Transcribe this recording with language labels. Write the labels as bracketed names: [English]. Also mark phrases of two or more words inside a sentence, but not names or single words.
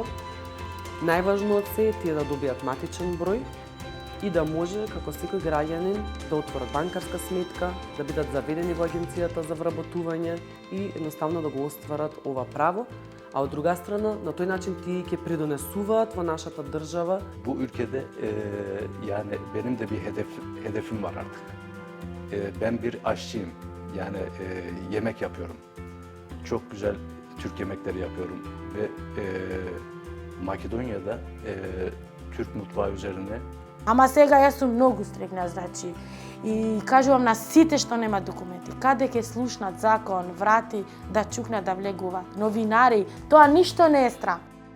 [Macedonian] Најважно од се е тие да добијат матичен број и да може, како секој граѓанин, да отворат банкарска сметка, да бидат заведени во агенцијата за вработување и едноставно да го остварат ова право, а од друга страна, на тој начин тие ќе придонесуваат во нашата држава. [Turkish] Bu ülkede yani benim de bir hedefim var artık. Ben bir aşçıyım. Yani yemek yapıyorum. Çok güzel Türk yemekleri yapıyorum ve Makedonya'da Türk mutfağı üzerine. [Macedonian] Ама сега јас сум многу стрикна, значи, и кажувам на сите што нема документи, каде ќе слушнат закон, врати да чукнат да влегуваат, новинари, тоа ништо не е страх.